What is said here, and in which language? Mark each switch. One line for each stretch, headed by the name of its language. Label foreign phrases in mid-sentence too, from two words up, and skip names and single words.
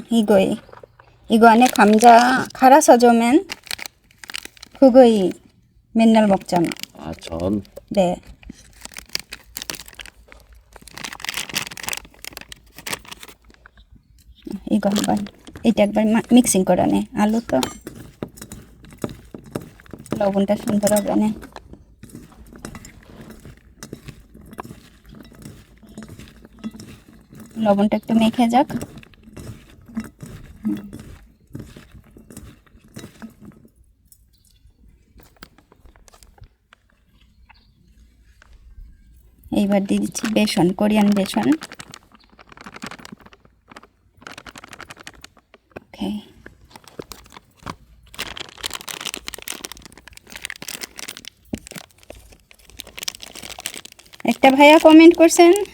Korean: 이거 안에 감자 갈아서 주면 그거이 맨날 먹잖아. 아, 전? 네. 이거 한번
Bangla: এটা একবার মিক্সিং করে নে আলু তো লবণটা সুন্দর হবে না লবণটা একটু মেখে যাক এইবার দিয়ে দিচ্ছি বেসন কোরিয়ান বেসন ওকে একটা ভাইয়া কমেন্ট করছেন